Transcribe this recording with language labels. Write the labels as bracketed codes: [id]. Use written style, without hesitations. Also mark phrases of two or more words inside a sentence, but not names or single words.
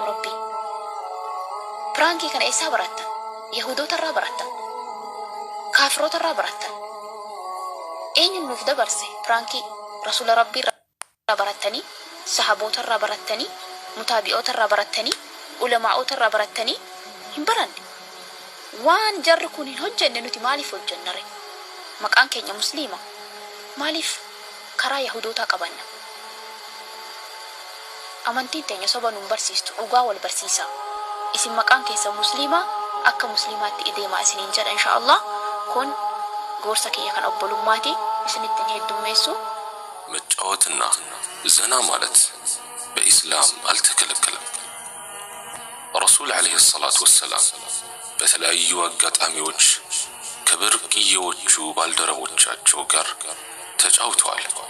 [om] rabbi piraankii kana eessaa barattan yahudoota irraa barattan kaafiroota irraa barattan eenyuun nuuf dabarse pirankii rasuula rabbii irraa barattanii sahaboota irraa barattanii mutaabi'oota irraa barattanii ulamaa'oota irraa barattanii hin baranne waan jarri kun hin hojjenne nuti maaliif hojjennare maqaan keenya musliima maaliif karaa yahudootaa qabanna amantiin teenya soba nuun barsiistu dhugaa wal barsiisaa isin maqaan keessa musliima akka musliimaatti ideemaa isiniin jedha inshaallah kun gorsa kiyya kan obbolummaati isinitti heddummeessu [am] መጫወትና ዘና ማለት በኢስላም አልተከለከለም። ረሱል [ar] عليه الصلاة والسلام [am] በተለያዩ አጋጣሚዎች ከብርቅዬዎቹ ባልደረቦቻቸው ጋር ተጫውተዋል።